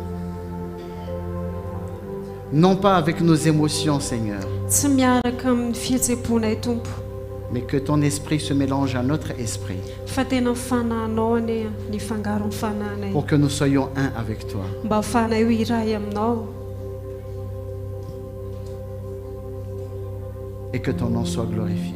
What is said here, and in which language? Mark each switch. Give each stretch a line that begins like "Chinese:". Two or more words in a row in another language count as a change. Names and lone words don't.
French: Non pas avec nos émotions, Seigneur,
Malagasy: tsy miaraka amin'ny fihetseponay tompo
French: mais que ton esprit se mélange à notre esprit
Malagasy: fa tena mifanahinao ane ny fangaro ny fanahinay
French: pour que nous soyons un avec toi.
Malagasy: mba ahafahanay ho iray aminao
French: Et que ton nom soit glorifié.